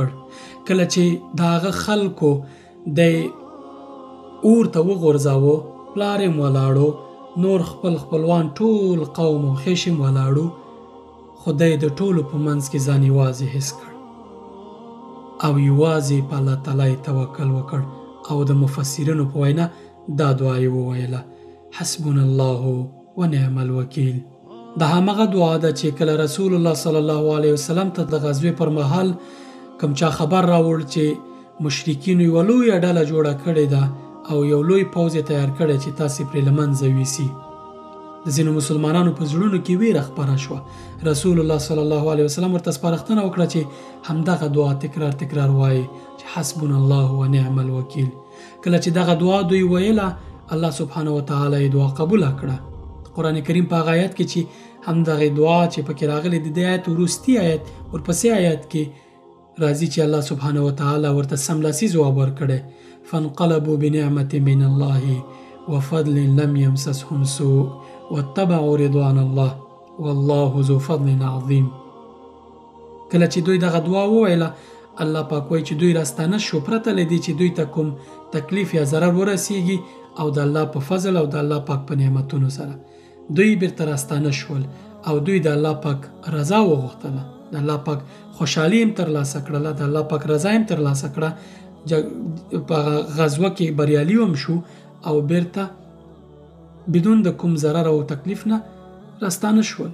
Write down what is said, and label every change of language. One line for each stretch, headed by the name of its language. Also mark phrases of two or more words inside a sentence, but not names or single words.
Pashto: کله چې د هغه خلکو د اور ته وغورځاوه، پلار یې ولاړو، نور خپل خپلوان ټول قوم او خیش یې ولاړو، خدای د ټولو په منځ کې ځان یوازې حس کړ او یوازې په الله تعالی توکل وکړ او د مفسرینو په وینا دا دعا یې وویله:
Arabic: حسبنا الله ونعم الوکیل.
Pashto: دا همغه دعا ده چې کله
Arabic: رسول الله صلی الله علیه وسلم
Pashto: ته د غزوې پر مهال کوم چا خبر راوړ چې مشرکینو یوه لویه ډله جوړه کړې ده او یو لوی پوځ یې تیار کړی چې تاسې پرې له منځه یوسي، د ځینو مسلمانانو په زړونو کې ویره خپره شوه.
Arabic: رسول الله صلی الله علیه وسلم
Pashto: ورته سپارښتنه وکړه چې همدغه دعا تکرار وایي چې
Arabic: حسبنا الله ونعم الوکیل.
Pashto: کله چې دغه دعا دوی ویله،
Arabic: الله سبحانه وتعالی
Pashto: یې دعا قبوله کړه. قرآن کریم په هغه آیت کې چې همدغه دعا چې پکې راغلی د دې آیت وروستي آیت ورپسې آیت کې راځي چې
Arabic: الله سبحانه وتعالی
Pashto: ورته سملاسي ځواب ورکړی:
Arabic: فانقلبوا بنعمة من الله وفضل لم يمسسهم سوء واتبعوا رضوان الله والله ذو فضل عظیم.
Pashto: کله چې دوی دغه دعا وویله، الله پاک وایي چې دوی راستانه شو پرته له دې چې دوی ته کوم تکلیف یا ضرر ورسیږي، او د الله په فضل او د الله پاک په نعمتونو سره دوی بیرته راستانه شول او دوی د الله پاک رضا وغوښتله، د الله پاک خوشحالي هم ترلاسه کړله، د الله پاک رضا هم ترلاسه کړه، په غزوه کې بریالي هم شو او بیرته بدون د کوم ضرر او تکلیف نه راستانه شول.